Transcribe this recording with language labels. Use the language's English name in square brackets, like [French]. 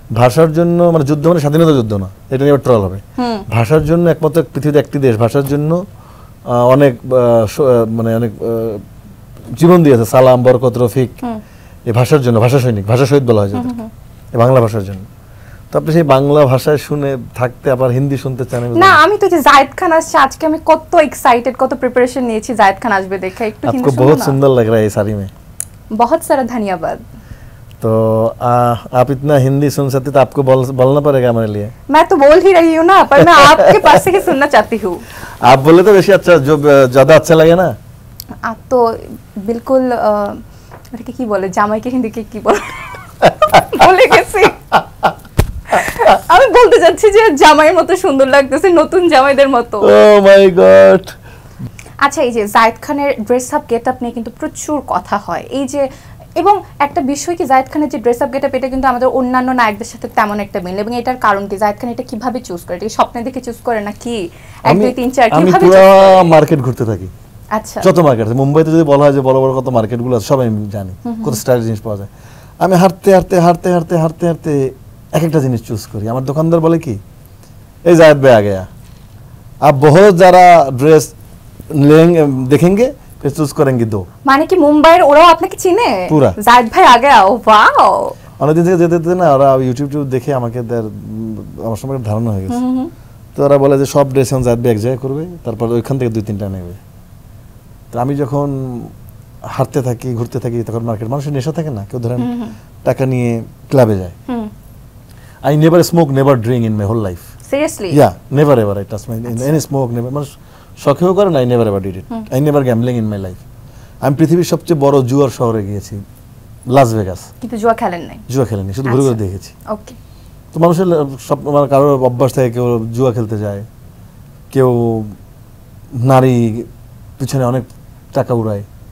[Bangla] ভাষার জন্য, মানে যুদ্ধ মানে স্বাধীনতা যুদ্ধ না, এটা নিয়ে ট্রল হবে। ভাষার জন্য একমাত্র পৃথিবীতে একটি দেশ ভাষার জন্য অনেক মানে অনেক জীবন দিয়েছে, সালাম, বরকত, রফিক, এই ভাষার জন্য। ভাষা সৈনিক, ভাষা শহীদ বলা হয় যাদের, এই বাংলা ভাষার জন্য। তো আপনি সেই বাংলা ভাষায় শুনে থাকতে আবার হিন্দি শুনতে চান না? আমি তো যে জায়েদ খান আসছে আজকে, আমি কত এক্সাইটেড, কত প্রিপারেশন নিয়েছি জায়েদ খান আসবে দেখে। একটু হিন্দি শুনবো না? [Hindi] आपको बहुत सुंदर लग रहा है साड़ी में। बहुत सारा धन्यवाद। तो आप इतना हिंदी सुन सकते तो आपको बोलना पड़ेगा हमारे लिए। मैं तो बोल ही रही हूँ ना, पर मैं आपके पास से ही सुनना चाहती हूँ। आप बोले तो वैसे अच्छा, जो ज्यादा अच्छा लगे ना। आप तो बिल्कुल [Bangla] কি বলে, জামাইকে হিন্দিতে কি বলে বলে গেছি। আমি বলতে যাচ্ছি যে জামাইয়ের মতো সুন্দর লাগতেছে, নতুন জামাইদের মতো। ও মাই গড। আচ্ছা, এই যে জায়েদ খানের ড্রেস আপ গেট আপ নিয়ে কিন্তু প্রচুর কথা হয়, এই যে, এবং একটা বিষয় কি, জায়েদ খানের যে ড্রেস আপ গেট আপ, এটা কিন্তু আমাদের অন্যান্য নায়কদের সাথে তেমন একটা মিল, এবং এটার কারণ কি? জায়েদ খান এটা কিভাবে চুজ করে? এটা স্বপ্নে দেখে চুজ করে নাকি 1 2 3 4 কিভাবে? আমি পুরো মার্কেট ঘুরতে থাকি। আচ্ছা, যত মার্কেট আছে মুম্বাইতে, যদি বলা হয় যে বড় বড় কত মার্কেটগুলো আছে, সবাই আমি জানি কত স্টাইল জিনিস পাওয়া যায়। আমি হাঁটতে হাঁটতে হাঁটতে হাঁটতে হাঁটতে হাঁটতে এক একটা জিনিস চুজ করি। আমার দোকানদার বলে কি, এই জায়েদ ভাই [Hindi] आ गया, आप बहुत ज़रा ड्रेस लेंगे, देखेंगे, फिर चूज करेंगे 2। [Bangla] মানে কি মুম্বাইয়ের ওরাও আপনাকে চিনে? পুরা জায়েদ ভাই [Hindi] आ गया, [Bangla] ওয়াও। অনেকদিন থেকে যেতে যেতে না, ওরা ইউটিউব দেখে আমাকে আমার সম্পর্কে ধারণা হয়ে গেছে। তো তো ওরা বলে যে সব ড্রেস এখন জাহিদ ভাই এক জায়গায় করবে, তারপর ওইখান থেকে 2-3টা নেবে। তো আমি যখন হাঁটতে থাকি, ঘুরতে থাকি, তখন মার্কেট, মানুষের নেশা থাকে না, কেউ ধরেন টাকা নিয়ে ক্লাবে যায়। [English] I never smoke, never drink in my whole life. Seriously? Yeah, never ever I touch my any smoke, never. [Bangla] মানুষ শখেও করে না, [English] I never ever did it. I never gambling in my life. [Bangla] আমি পৃথিবীর সবচেয়ে বড় জুয়ার শহরে গিয়েছি, লাস ভেগাস। কিন্তু জুয়া খেলেন নাই? জুয়া খেলেনি, শুধু ঘুরে ঘুরে দেখেছি। ওকে। তো মানুষের সব, মানে কারোর অভ্যাস থাকে, কেউ জুয়া খেলতে যায়, কেউ নারী পিছনে অনেক টাকা উড়ায়।